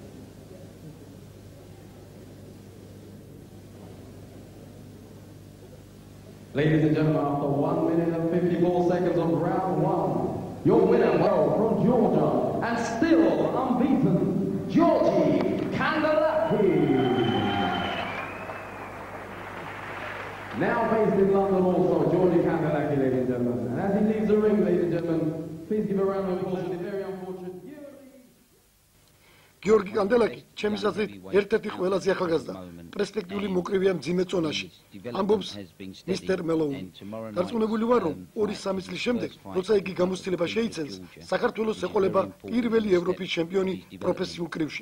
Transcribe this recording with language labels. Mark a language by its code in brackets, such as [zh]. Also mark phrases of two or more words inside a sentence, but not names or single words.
[en] Ladies and gentlemen, after 1 minute and 54 seconds of round one, your winner from Georgia, and still unbeaten, Georgi Candelacchi. Now based in London also, Georgie Candelacchi, ladies and gentlemen. And as he leaves the ring, ladies and gentlemen, please give a round of applause to the very unfortunate [ka] გიორგი კანდელაკი, ჩემის აზრით, ერთ-ერთი ყველაზე ახალგაზრდა, პერსპექტიული მოკრივეა მძიმე წონაში. ამბობს მისტერ მელოუნი. დარწმუნებული ვარ, რომ 2-3 წლის შემდეგ, როცა იგი გამოცდილება შეიცენს, საქართველოს ეყოლება პირველი ევროპის ჩემპიონი პროფესიულ კრივში.